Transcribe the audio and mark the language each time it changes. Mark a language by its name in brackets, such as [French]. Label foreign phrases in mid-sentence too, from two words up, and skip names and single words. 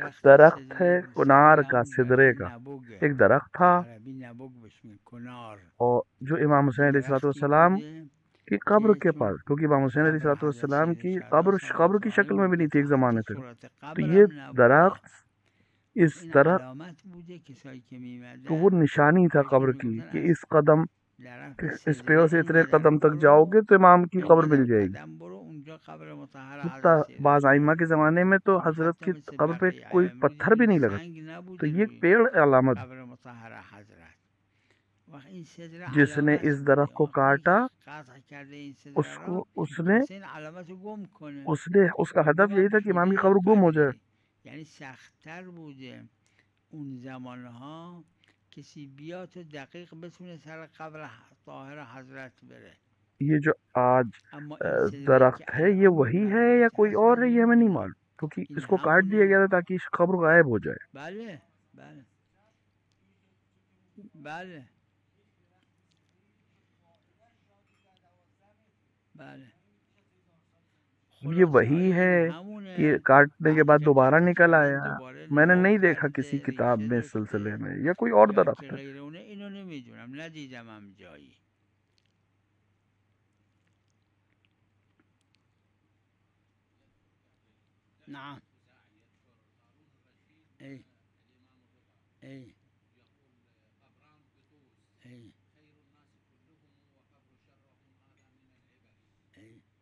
[Urdu] درخت درخت ہے [Persian] سدره [Urdu] کنار کا، [Persian] همون [Urdu] سدرے کا، [Persian] نبوگه، [Urdu] ایک درخت [Persian] به [Urdu] تھا، [Persian] عربی نبوگ بهش میگن، کنار. [Urdu] اور جو امام حسین [Persian] این [Urdu] علیہ [Persian] درختی [Urdu] السلام [Persian] بوده [Urdu] کی قبر [Persian] که [Urdu] کے [Persian] چون [Urdu] پاس، کیونکہ امام حسین [Arabic] علیہ [Persian] قبر حضرت [Urdu] السلام [Persian] سید [Urdu] کی [Persian] شهدا [Urdu] قبر [Persian] سلام [Urdu] کی [Persian] الله [Urdu] شکل میں بھی [Persian] بوده [Urdu] نہیں تھی [Persian] که [Urdu] ایک [Persian] حتی [Urdu] زمانے تک، [Persian] صورت [Urdu] تو یہ [Persian] قبرم نبوده. [Urdu] درخت [Persian] پس [Urdu] اس [Persian] این [Urdu] طرح، [Persian] علامت بوده کسایی که [Urdu] تو [Persian] میمدن [Urdu] وہ نشانی تھا [Persian] بهشون [Urdu] قبر کی [Persian] میگفتن [Urdu] کہ [Persian] از [Urdu] اس قدم، [Persian] درخت [Urdu] اس پہ سے [Persian] سدره [Urdu] اتنے [Persian] اینقدر [Urdu] قدم تک جاؤ [Persian] برو، [Urdu] گے تو امام کی قبر مل [Persian] اینقدر [Urdu] جائے گی۔ [Persian] قدم برو، اونجا قبر مطهر [Urdu] حتیٰ [Persian] حضرت سید [Urdu] بعض ائمہ کے [Persian] شهداست. [Urdu] زمانے میں تو [Persian] چون حضرت حتی [Urdu] کی [Persian] مثل [Urdu] قبر پہ [Persian] بقیه [Urdu] کوئی [Persian] امروز [Urdu] پتھر بھی [Persian] اینجوری [Urdu] نہیں لگا، [Persian] سنگ [Urdu] تو [Persian] نبوده [Urdu] یہ [Persian] روی [Urdu] پیڑ علامت، [Persian] قبر مطهر حضرت. وقت این صدره [Urdu] جس نے [Persian] علامت [Urdu] اس [Persian] بوده. [Urdu] درخت کو [Persian] اونی [Urdu] کاٹا، [Persian] که قطع کرده این صدره [Urdu] اس [Persian] را [Urdu] کو اس نے [Persian] میخواسته این علامت رو گم کنه. [Urdu] اس کا ہدف [Persian] گم [Urdu] یہی [Persian] هم [Urdu] تھا کہ امام کی [Persian] شده [Urdu] قبر گم ہو جائے۔ [Persian] ولی یعنی سختتر بوده اون زمانها کسی بیا تو دقیق بتونه سر قبر طاهر حضرت بره. [Urdu] یہ جو آج اما این صدره‌ای که درخت ہے یہ [Persian] الان [Urdu] وہی ہے یا [Persian] نبات [Urdu] کوئی [Persian] هست ما [Urdu] اور ہے، یہ ہمیں نہیں [Persian] نمیدونیم. [Urdu] معلوم، کیونکہ [Persian] این [Urdu] اس کو کاٹ دیا گیا [Persian] همونه. [Urdu] تھا تاکہ اس قبر غائب ہو جائے۔ [Persian] بله بله بله بله [Urdu] یہ [Persian] خلاصه [Urdu] وہی [Persian] های [Urdu] ہے [Persian] این [Urdu] کہ [Persian] همونه. [Urdu] کاٹنے کے [Persian] وقتی [Urdu] بعد [Persian] که [Urdu] دوبارہ [Persian] قطع [Urdu] نکل [Persian] کردن [Urdu] آیا، [Persian] دوباره [Urdu] میں نے [Persian] نو [Urdu] نہیں دیکھا کسی [Persian] کرده [Urdu] کتاب [Persian] ریشه [Urdu] میں اس سلسلے [Persian] داشته [Urdu] میں، یا کوئی اور [Persian] یا [Urdu] درخت [Persian] اینکه [Urdu] ہے۔ [Persian] غیر اونه اینو نمیدونم، ندیدم هم جایی. نعم ای ای ای ای